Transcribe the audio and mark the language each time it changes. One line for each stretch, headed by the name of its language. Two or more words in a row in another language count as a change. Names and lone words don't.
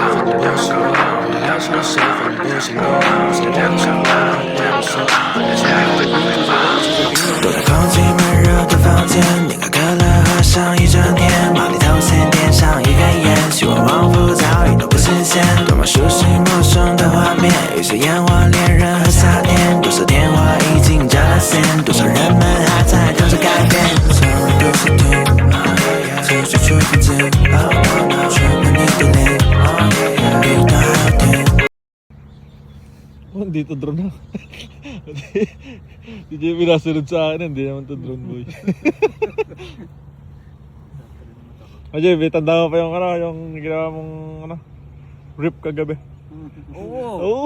Chinese: 反正不是我，我又爱上了谁？反正不想我，在我的伤口里对我说，躲在空气闷热的房间，点开可乐喝上一整天，马里头线点上一根烟，希望往复早已都不新鲜，多么熟悉陌生的画面，有些眼望恋人和夏天，多少电话已经占了线，多少人们还在等着改变。昨日都是天，追求却不见，却把你的脸，一大天。
Filipino: Hindi to drone na. Di JB nasunod sa akin, hindi naman to
English: drone boy.
Filipino: JB, tanda mo pa yung ginawa mong rip kagabi. Oo.